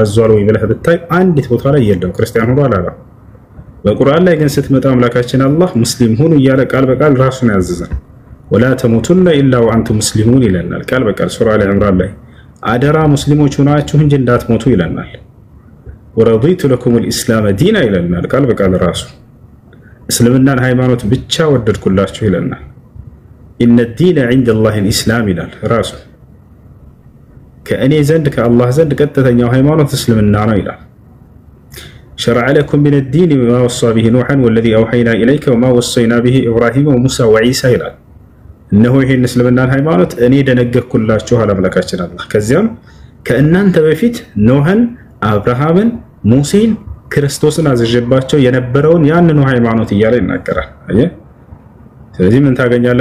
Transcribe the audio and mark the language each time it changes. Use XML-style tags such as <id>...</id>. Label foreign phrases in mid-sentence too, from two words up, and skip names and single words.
<am>አዟል ወይ ብለህ ብታይ አንዲት ቦታ ላይ የለም ክርስቲያን ሆኖ አላለም። በቁርአን ላይ ግን ስትመጣ አምላካችን አላህ ሙስሊም ሁኑ እያለ ቃል በቃል ራሱን ያዘዘን።</am> <ar>ولا تموتن إلا وأنتم</ar> <am>ሙስሊሙን ይለናል ቃል በቃል ሱራ አሊ ኢምራን ላይ። አደራ ሙስሊሞች ሆናችሁ እንጂ እንዳትሞቱ ይለናል።</am> <ar>ورضيت لكم الإسلام دينا</ar> <am>ይለናል ቃል በቃል ራሱ። እስልምናን ሃይማኖት ብቻ ወደድኩላችሁ ይለናል።</am> <ar>إن الدين عند الله الإسلام</ar> <am>ይላል ራሱ። ከእኔ ዘንድ ከአላህ ዘንድ ቀጥተኛው ሃይማኖት እስልምና ነው ይላል።</am> <ar>شرع لكم من الدين ما وصى به نوحا والذي اوحينا اليك وما وصينا به ابراهيم وموسى وعيسى</ar> <am>ይላል። እነሆ ይሄን እስልምናን ሃይማኖት እኔ ደነገግኩላችሁ አምላካችን አላህ። ከዚያም ከእናንተ በፊት ኖህን፣ አብርሃምን፣ ሙሴን፣ ክርስቶስን አዘጀባቸው የነበረውን ያንኑ ሃይማኖት እያለ ይናገራል። አየህ ስለዚህ ምን ታገኛለህ?</am>